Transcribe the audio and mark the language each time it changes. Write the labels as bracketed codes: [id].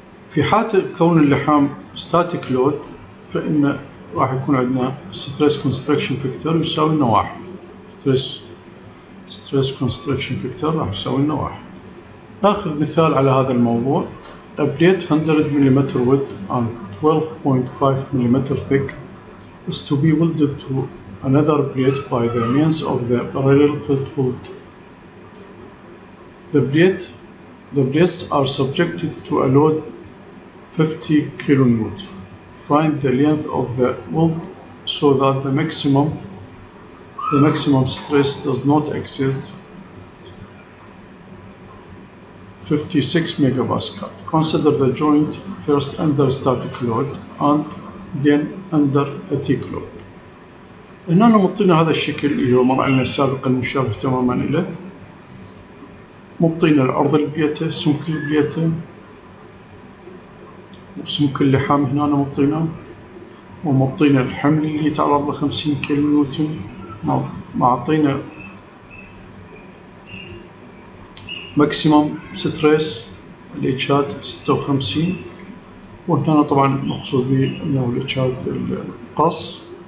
[ar] في حالة كون اللحام static load فإن راح يكون عندنا stress construction factor يساوي لنا 1. stress construction factor راح يساوي لنا 1. ناخذ مثال على هذا الموضوع. [en] A plate 100 mm width and 12.5 mm thick is to be welded to another plate by the means of the parallel field weld. The plates are subjected to a load 50 kN. Find the length of the weld so that the maximum stress does not exceed 56 MPa. Consider the joint first under static load and then under fatigue load. [ar] هنا مبطينا هذا الشكل اللي هو مر علينا سابقا مشابه تماما له. مبطينا العرض البليتة، سمك البليتة، وسمك اللحام هنا مبطيناه، ومبطينا الحمل اللي يتعرض ل 50 كيلو نيوتن، معطينا ماكسيمم ستريس الإجهاد 56، وهنا طبعا مقصود به أنه الإجهاد القص.